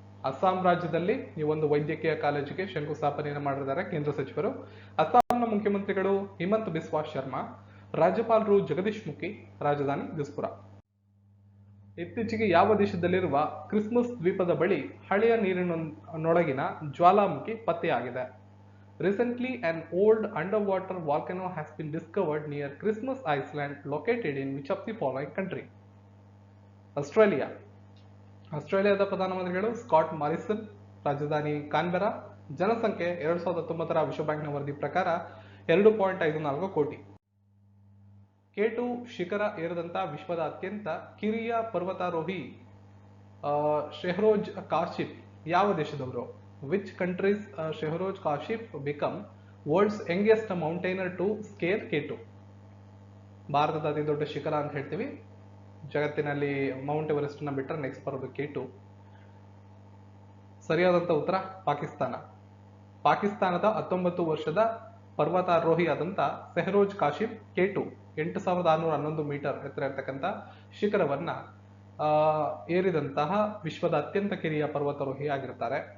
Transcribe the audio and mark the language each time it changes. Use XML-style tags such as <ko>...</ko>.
<kn>ಅಸ್ಸಾಂ ರಾಜ್ಯದಲ್ಲಿ ಈ ಒಂದು ವೈದ್ಯಕೀಯ ಕಾಲೇಜಿಗೆ ಶಂಕುಸ್ಥಾಪನೆಯನ್ನು ಮಾಡಿದ್ದಾರೆ ಕೇಂದ್ರ ಸಚಿವರು. ಅಸ್ಸಾಂನ ಮುಖ್ಯಮಂತ್ರಿಗಳು ಹಿಮಂತ್ ಬಿಸ್ವಾ ಶರ್ಮಾ, ರಾಜ್ಯಪಾಲರು ಜಗದೀಶ್ ಮುಖಿ, ರಾಜಧಾನಿ ದಿಸ್ಪುರ. ಇತ್ತೀಚೆಗೆ ಯಾವ ದೇಶದಲ್ಲಿರುವ ಕ್ರಿಸ್ಮಸ್ ದ್ವೀಪದ ಬಳಿ ಹಳೆಯ ನೀರಿನೊಳಗಿನ ಜ್ವಾಲಾಮುಖಿ ಪತ್ತೆಯಾಗಿದೆ?</kn> <en>Recently, an old underwater volcano has been discovered near Christmas Island, located in which of the following country?</en> <kn>Australia. ಆಸ್ಟ್ರೇಲಿಯಾದ ಪ್ರಧಾನಮಂತ್ರಿಗಳು ಸ್ಕಾಟ್ ಮಾರಿಸನ್, ರಾಜಧಾನಿ ಕಾನ್ಬೆರಾ, ಜನಸಂಖ್ಯೆ 2019ರ ವಿಶ್ವ ಬ್ಯಾಂಕ್ನ ವರದಿ ಪ್ರಕಾರ 2.54 ಕೋಟಿ. K2 ಶಿಖರ ಏರಿದಂತ ವಿಶ್ವದ ಅತ್ಯಂತ ಕಿರಿಯ ಪರ್ವತಾರೋಹಿ ಶೆಹ್ರೋಜ್ ಕಾಶಿಫ್ ಯಾವ ದೇಶದವರು?</kn> <en>Which country's Shehroz Kashif become world's youngest mountaineer to scale K2?</en> <kn>ಭಾರತದ ಅತಿ ದೊಡ್ಡ ಶಿಖರ ಅಂತ ಹೇಳ್ತೀವಿ. ಜಗತ್ತಿನಲ್ಲಿ ಮೌಂಟ್ ಎವರೆಸ್ಟ್ ನ ಬಿಟ್ಟರೆ ನೆಕ್ಸ್ಟ್ ಬರೋದು K2. ಸರಿಯಾದಂತ ಉತ್ತರ ಪಾಕಿಸ್ತಾನ. ಪಾಕಿಸ್ತಾನದ 19 ವರ್ಷದ ಪರ್ವತಾರೋಹಿಯಾದಂತ ಸೆಹ್ರೋಜ್ ಕಾಶಿಫ್ K2 8611 ಮೀಟರ್ ಎತ್ತರ ಇರತಕ್ಕಂತ ಶಿಖರವನ್ನ ಏರಿದಂತಹ ವಿಶ್ವದ ಅತ್ಯಂತ ಕಿರಿಯ ಪರ್ವತಾರೋಹಿ ಆಗಿರ್ತಾರೆ.</kn>